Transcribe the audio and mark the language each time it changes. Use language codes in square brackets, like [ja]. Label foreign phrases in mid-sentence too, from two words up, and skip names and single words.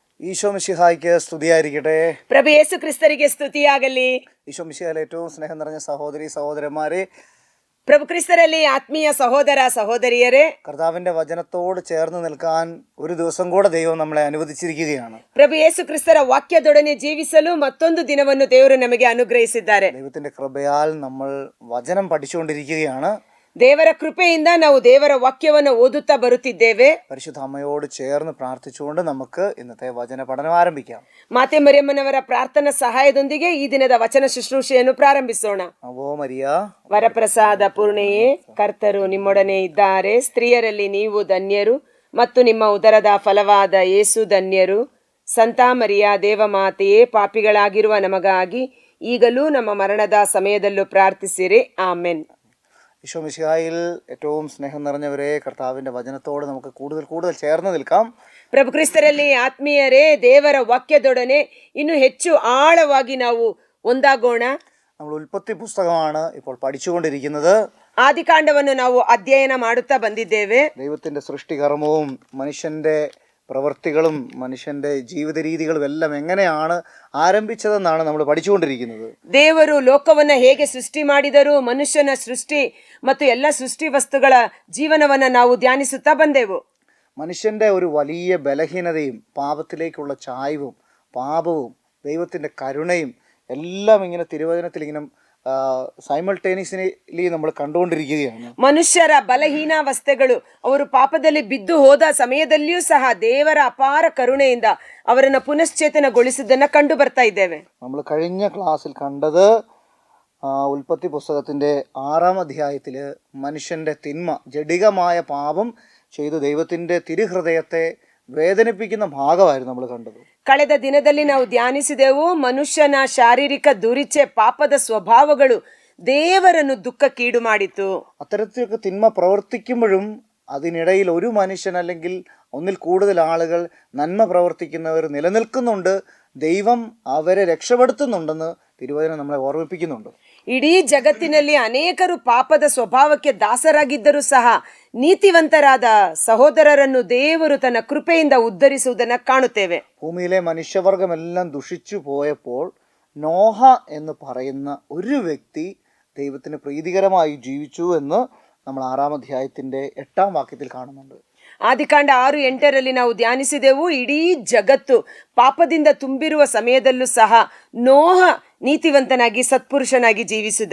[ml] ഈശോ മിശിഹായ്ക്ക് സ്തുതിയായിരിക്കട്ടെ. [kn] ಪ್ರಭು ಯೇಸು ಕ್ರಿಸ್ತರಿಗೆ ಸ್ತುತಿಯಾಗಲಿ. [ml] ഈശോ മിശിഹായിലെ ഏറ്റവും സ്നേഹം നിറഞ്ഞ സഹോദരി സഹോദരന്മാരെ, [kn] ಪ್ರಭು ಕ್ರಿಸ್ತರಲ್ಲಿ ಆತ್ಮೀಯ ಸಹೋದರ ಸಹೋದರಿಯರೇ, [ml] കർത്താവിന്റെ വചനത്തോട് ചേർന്ന് നിൽക്കാൻ ഒരു ദിവസം കൂടെ ദൈവം നമ്മളെ അനുവദിച്ചിരിക്കുകയാണ്. [kn] ಪ್ರಭು ಯೇಸು ಕ್ರಿಸ್ತರ ವಾಕ್ಯದೊಡನೆ ಜೀವಿಸಲು ಮತ್ತೊಂದು ದಿನವನ್ನು ದೇವರು ನಮಗೆ ಅನುಗ್ರಹಿಸಿದ್ದಾರೆ. [ml] ദൈവത്തിന്റെ കൃപയാൽ നമ്മൾ വചനം പഠിച്ചുകൊണ്ടിരിക്കുകയാണ്. [kn] ದೇವರ ಕೃಪೆಯಿಂದ ನಾವು ದೇವರ ವಾಕ್ಯವನ್ನು ಓದುತ್ತಾ ಬರುತ್ತಿದ್ದೇವೆ. [ml] പരിശുദ്ധ അമ്മയോട് ചേർന്ന് പ്രാർത്ഥിച്ചുകൊണ്ട് നമുക്ക് ഇന്നത്തെ വചന പഠനം ആരംഭിക്കാം. [kn] ಮಾತೆ ಮರಿಯಮ್ಮನವರ ಪ್ರಾರ್ಥನಾ ಸಹಾಯದೊಂದಿಗೆ ಈ ದಿನದ ವಚನ ಶುಶ್ರೂಷೆಯನ್ನು ಪ್ರಾರಂಭಿಸೋಣ. [ml] അവോ മരിയ, [kn] ವರಪ್ರಸಾದ ಪೂರ್ಣೆಯೇ, ಕರ್ತರು ನಿಮ್ಮೊಡನೆ ಇದ್ದಾರೆ, ಸ್ತ್ರೀಯರಲ್ಲಿ ನೀವು ಧನ್ಯರು ಮತ್ತು ನಿಮ್ಮ ಉದರದ ಫಲವಾದ ಯೇಸು ಧನ್ಯರು. ಸಂತ ಮರಿಯ ದೇವಮಾತೆಯೇ, ಪಾಪಿಗಳಾಗಿರುವ ನಮಗಾಗಿ ಈಗಲೂ ನಮ್ಮ ಮರಣದ ಸಮಯದಲ್ಲೂ ಪ್ರಾರ್ಥಿಸಿರಿ. ಆಮೆನ್. [ml] ഈശോ മിശിഹായിൽ ഏറ്റവും സ്നേഹം നിറഞ്ഞവരെ, കർത്താവിന്റെ വചനത്തോട് നമുക്ക് കൂടുതൽ ചേർന്ന് നിൽക്കാം. [kn] ಪ್ರಭು ಕ್ರಿಸ್ತರಲ್ಲಿ ಆತ್ಮೀಯರೇ, ದೇವರ ವಾಕ್ಯದೊಡನೆ ಇನ್ನು ಹೆಚ್ಚು ಆಳವಾಗಿ ನಾವು ಒಂದಾಗೋಣ. [ml] നമ്മൾ ഉൽപ്പത്തി പുസ്തകമാണ് ഇപ്പോൾ പഠിച്ചുകൊണ്ടിരിക്കുന്നത്. [kn] ಆದಿಕಾಂಡವನ್ನು ನಾವು ಅಧ್ಯಯನ ಮಾಡುತ್ತಾ ಬಂದಿದ್ದೇವೆ. [ml] ദൈവത്തിന്റെ സൃഷ്ടികർമ്മവും മനുഷ്യന്റെ പ്രവൃത്തികളും മനുഷ്യന്റെ ജീവിത രീതികളും എല്ലാം എങ്ങനെയാണ് ആരംഭിച്ചതെന്നാണ് നമ്മൾ പഠിച്ചുകൊണ്ടിരിക്കുന്നത്. [kn] ದೇವರು ಲೋಕವನ್ನ ಹೇಗೆ ಸೃಷ್ಟಿ ಮಾಡಿದರು, ಮನುಷ್ಯನ ಸೃಷ್ಟಿ ಮತ್ತು ಎಲ್ಲ ಸೃಷ್ಟಿ ವಸ್ತುಗಳ ಜೀವನವನ್ನ ನಾವು ಧ್ಯಾನಿಸುತ್ತಾ ಬಂದೆವು. [ml] മനുഷ്യന്റെ ഒരു വലിയ ബലഹീനതയും പാപത്തിലേക്കുള്ള ചായ്വും പാപവും ദൈവത്തിന്റെ കരുണയും എല്ലാം ഇങ്ങനെ തിരുവചനത്തിൽ ഇങ്ങനെ ಸೈಮಲ್ಟೇನಿಯಸ್ಲಿ നമ്മൾ കണ്ടുകൊണ്ടിരിക്കുകയാണ്. [kn] ಮನುಷ್ಯರ ಬಲಹೀನಾವಸ್ಥೆಗಳು, ಅವರು ಪಾಪದಲ್ಲಿ ಬಿದ್ದು ಹೋದ ಸಮಯದಲ್ಲಿಯೂ ಸಹ ದೇವರ ಅಪಾರ ಕರುಣೆಯಿಂದ ಅವರನ್ನು ಪುನಶ್ಚೇತನಗೊಳಿಸಿದ್ದನ್ನ ಕಂಡು ಬರ್ತಾ ಇದ್ದೇವೆ. [ml] നമ്മൾ കഴിഞ്ഞ ക്ലാസ്സിൽ കണ്ടത് ഉൽപ്പത്തി പുസ്തകത്തിന്റെ 6-ാം അധ്യായത്തില് മനുഷ്യന്റെ തിന്മ, ജഡികമായ പാപം ചെയ്ത് ദൈവത്തിന്റെ തിരുഹൃദയത്തെ വേദനിപ്പിക്കുന്ന ഭാഗമായിരുന്നു നമ്മൾ കണ്ടത്. [kn] ಕಳೆದ ದಿನದಲ್ಲಿ ನಾವು ಧ್ಯಾನಿಸಿದೆವು, ಮನುಷ್ಯನ ಶಾರೀರಿಕ ದುರಿಚೆ, ಪಾಪದ ಸ್ವಭಾವಗಳು ದೇವರನ್ನು ದುಃಖಕ್ಕೀಡು ಮಾಡಿತು. [ml] അത്തരത്തിലൊക്കെ തിന്മ പ്രവർത്തിക്കുമ്പോഴും അതിനിടയിൽ ഒരു മനുഷ്യൻ അല്ലെങ്കിൽ ഒന്നിൽ കൂടുതൽ ആളുകൾ നന്മ പ്രവർത്തിക്കുന്നവർ നിലനിൽക്കുന്നുണ്ട്. ദൈവം അവരെ രക്ഷപ്പെടുത്തുന്നുണ്ടെന്ന് തിരുവചനം നമ്മളെ ഓർമ്മിപ്പിക്കുന്നുണ്ട്. [kn] ಇಡೀ ಜಗತ್ತಿನಲ್ಲಿ ಅನೇಕರು ಪಾಪದ ಸ್ವಭಾವಕ್ಕೆ ದಾಸರಾಗಿದ್ದರೂ ಸಹ ನೀತಿವಂತರಾದ ಸಹೋದರರನ್ನು ದೇವರು ತನ್ನ ಕೃಪೆಯಿಂದ ಉದ್ಧರಿಸುವುದನ್ನು ಕಾಣುತ್ತೇವೆ. [ml] ഭൂമിയിലെ മനുഷ്യവർഗമെല്ലാം ദുഷിച്ചു പോയപ്പോൾ നോഹ എന്ന് പറയുന്ന ഒരു വ്യക്തി ദൈവത്തിന് പ്രീതികരമായി ജീവിച്ചു എന്ന് നമ്മൾ 6-ാം അധ്യായത്തിന്റെ 8-ാം വാക്യത്തിൽ കാണുന്നുണ്ട്. [kn] ಆದಿಕಾಂಡ 6:8 ನಾವು ಧ್ಯಾನಿಸಿದೆವು. ಇಡೀ ಜಗತ್ತು ಪಾಪದಿಂದ ತುಂಬಿರುವ ಸಮಯದಲ್ಲೂ ಸಹ ನೋಹ ನೀತಿವಂತನಾಗಿ ಸತ್ಪುರುಷನಾಗಿ ಜೀವಿಸಿದ.